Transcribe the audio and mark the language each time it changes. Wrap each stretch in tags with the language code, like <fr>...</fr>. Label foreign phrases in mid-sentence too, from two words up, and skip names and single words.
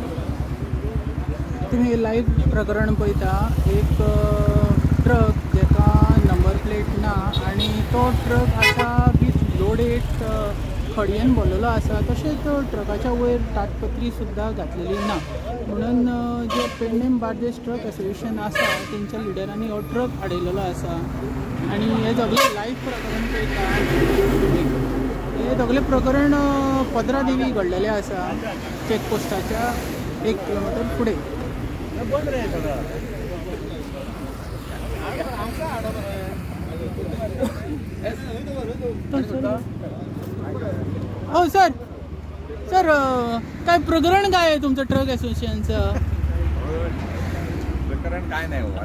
<kok>तुम्ही लाईव्ह प्रकरण पळयता एक ट्रक जेका प्लेट खडयेन भरलेलो आसा, तशेंच ट्रकाच्या वयर ताटपत्री सुद्दां घातलेली ना. म्हणून जे पेडणे बार्देस ट्रक एसोसिएशन आसा तेंच्या लिडरांनी हो ट्रक आडयलेलो आसा. आनी हे सगळें लायव्ह प्रकरण पळयता. हे सगळें प्रकरण पदरा देवी घडलेलें आसा, चॅकपोस्टाच्या 1 किलोमीटर फुडें.</kok> <mr>बंद रे सगळं. हो सर, सर काय प्रकरण काय आहे तुमचं ट्रक असोसिएशनचं? प्रकरण काय नाही हो.</mr>